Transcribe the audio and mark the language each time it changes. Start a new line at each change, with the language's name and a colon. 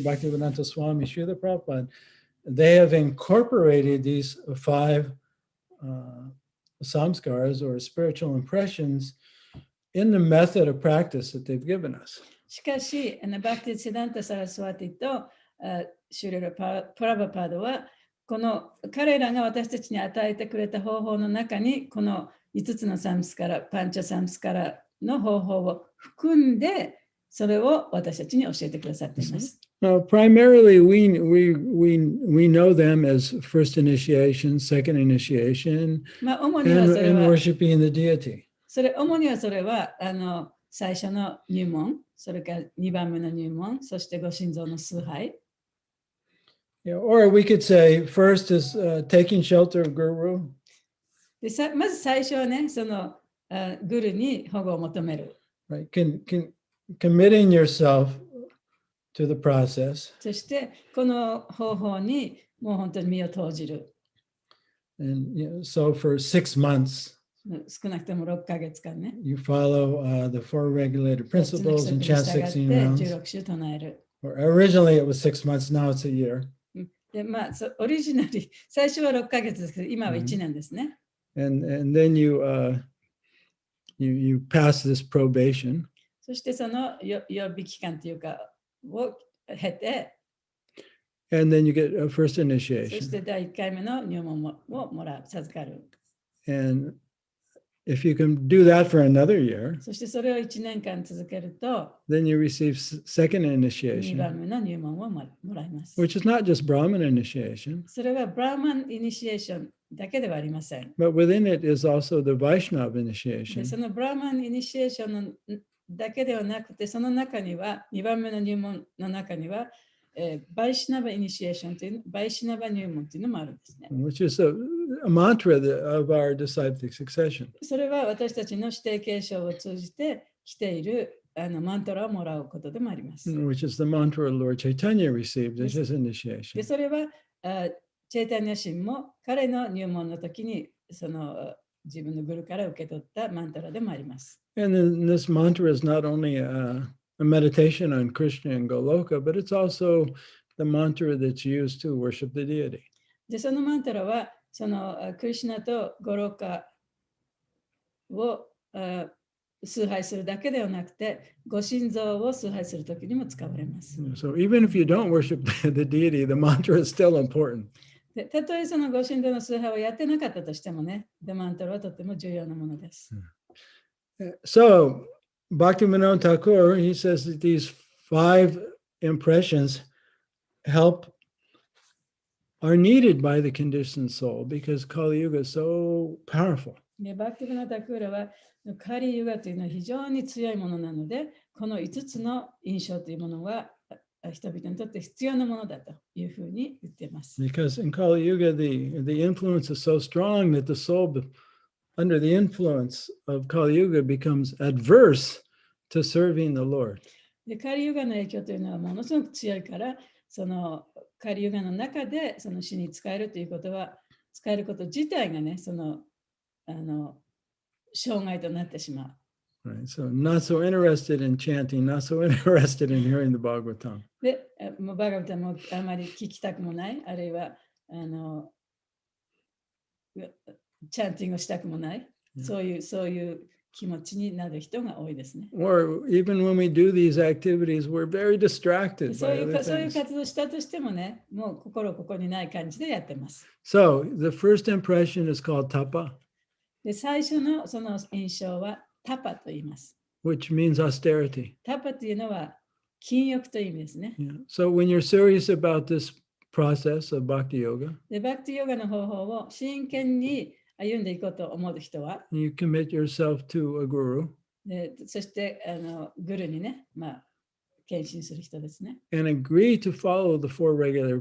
English: Bhaktivedanta Swami Srila Prabhupada, they have incorporated these 5 samskaras or spiritual impressions in the method of practice that they've given us.
Japanese: しかし、バクティ・シダンタ・サラスワティとシュレラ・プラバパードは、この彼らが私たちに与えてくれた方法の中に、この5つのサムスカラ、パンチャサムスカラの方法を含んで、それを私たちに教えてくださっています。
English: Primarily, we know them as first initiation, second initiation, and worshiping the deity.
Japanese: 主にはそれは最初の入門、それから2番目の入門、そしてご神像の崇拝。
English: Yeah, or we could say first is taking shelter of Guru.
Japanese: でまず最初はね、そのグルに保護を求める。
English: Right, committing yourself to the process.
Japanese: そしてこの方法にもう本当に身を投じる。
English: And so for 6 months,
Japanese: 少なくとも6ヶ月間ね。
English: You follow the 4 regulated principles and chant 16 rounds.
Japanese: 16週唱える。
English: Originally it was 6 months, now it's a year.
Japanese: でオリジナリー、最初は6ヶ月ですけど、今は1年ですね。
English: And then you pass this probation.
Japanese: そしてその予備期間というかを経て、
English: And then you get a first
Japanese: そ
English: initiation.
Japanese: して第1回目の入門を授かる。
English: And if you can do that for another year,
Japanese: そしてそれを1年間続けると、
English: then you receive second
Japanese: 2
English: initiation,
Japanese: 番目の入門をもらいます。
English: which is not just Brahman initiation,
Japanese: それはブラーマンイニシエーションだけではありません。
English: but within it is also the Vaishnava
Japanese: で
English: initiation.
Japanese: そのブラーマンイニシエーションだけではなくて、その中には、2番目の入門の中には、バイシナバイニシエーションという、バイシナバ入門というのもあるんですね。
English: Which is a mantra of our disciplic succession.
Japanese: それは私たちの指定継承を通じて来ているマントラをもらうことでもあります。
English: Which is the mantra Lord Chaitanya received as his
Japanese: で
English: initiation.
Japanese: それはチェイタニア神も彼の入門の時にその自分のグルから受け取ったマントラでもあります。
English: And then this mantra is not only a meditation on Krishna and Goloka, but it's also the mantra that's used to worship the deity.
Japanese: でそのマントラはそのクリシュナとゴロカを崇拝するだけではなくて、ご神像を崇拝するときにも使われます。
English: So even if you don't worship the deity, the mantra is still important.
Japanese: でたとえそのご神像の崇拝をやってなかったとしてもね、マントラはとても重要なものです。
English: So Bhaktivinoda Thakur, he says that these 5 impressions are needed by the conditioned soul because Kali Yuga is so powerful.
Japanese: でバクティブナタクーラはカリユガというのは非常に強いものなので、この5つの印象というものは人々にとって必要なものだというふうに言っています。
English: Because in Kali Yuga, the influence is so strong that the soul, under the influence of Kali Yuga, becomes adverse to serving the Lord.
Japanese: でカリユガの影響というのはものすごく強いから、そのカリユガの中でその死に使えるということは、使えること自体がね、その障害となってしまう。
English: Right. So not so interested in chanting, not so interested in hearing the Bhagavatam.
Japanese: で、もうバガバタもあまり聞きたくもない、あるいはチャンティングをしたくもない、そういう気持ちになる人が多いですね。
English: Or even when we do these activities, we're very distracted
Japanese: そう
English: by
Japanese: いう
English: other
Japanese: そういう
English: things.
Japanese: 活動したとしてもね、もう心ここにない感じでやってます。
English: So the first impression is called tapa,
Japanese: で、最初のその印象はタパと言います。
English: which means austerity.
Japanese: タパというのは禁欲という意味ですね。
English: Yeah. So when you're serious about this process of bhakti yoga,
Japanese: で、バクティヨガの方法を真剣に歩んでいこうと思う人は、
English: you commit yourself to a guru
Japanese: でそしてグルにね、献身する人ですね。
English: and agree to follow the 4 regular